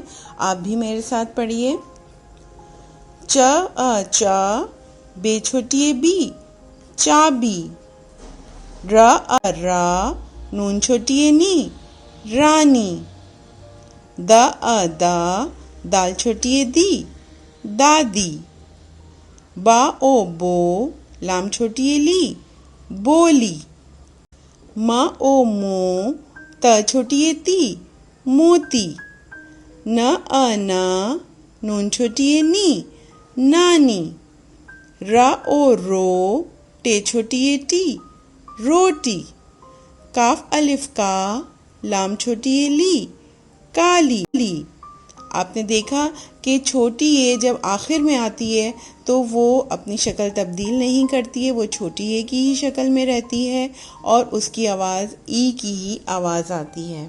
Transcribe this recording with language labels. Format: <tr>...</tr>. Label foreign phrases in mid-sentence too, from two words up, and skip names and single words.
<ur>آپ بھی میرے ساتھ پڑھیے۔ چ ا چا بے چھوٹی اے بی چابی، ر ا را نون چھوٹی اے نی رانی، د ا دا دال چھوٹی اے دی دادی، با او بو لام چھوٹی اے لی بولی، م او مو ت چھوٹی اے تی موتی، ن ا نا نون چھوٹی اے نی نانی، ر او رو ٹے چھوٹی اے ٹی روٹی، کاف الف کا لام چھوٹی اے لی کالی۔ آپ نے دیکھا کہ چھوٹی اے جب آخر میں آتی ہے تو وہ اپنی شکل تبدیل نہیں کرتی ہے، وہ چھوٹی اے کی ہی شکل میں رہتی ہے اور اس کی آواز ای کی ہی آواز آتی ہے۔</ur>